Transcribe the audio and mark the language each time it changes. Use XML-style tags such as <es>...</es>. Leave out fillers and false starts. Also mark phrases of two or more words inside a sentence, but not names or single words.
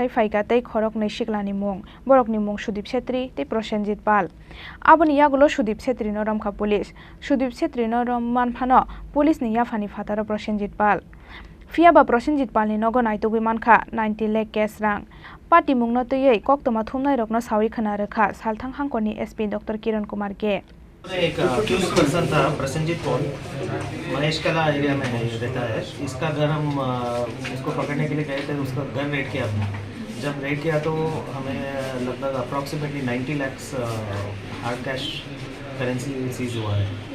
<brx>फाइकाते खरकनै सिखलानि मुं बरकनि मुं सुदीप छेत्री ते प्रसेनजित पाल आबोनि यागुल सुदीप छेत्रीनो रमखा पुलिस सुदीप छेत्रीनो रम मानफानो पुलिसनि याफानि फातार प्रसेनजित पाल फियाबा प्रसेनजित पालनि नगो नायटुगै मानखा 90 लाख केस रां पातिमुंनो तैयै कक्तमा थुमनाय रकनो सावै खोना रोखा सालथां हांकरनि एसपी डॉक्टर किरण कुमार के</brx> <hi>एक अक्यूज पर्सन था प्रसेनजित पॉल महेशकला एरिया में रहता है। इसका घर हम इसको पकड़ने के लिए गए थे, उसका घर रेड किया हमने। जब रेड किया तो हमें लगभग अप्रॉक्सीमेटली 90 लाख</hi> <en>hard cash currency</en> <hi>सीज हुआ है।</hi>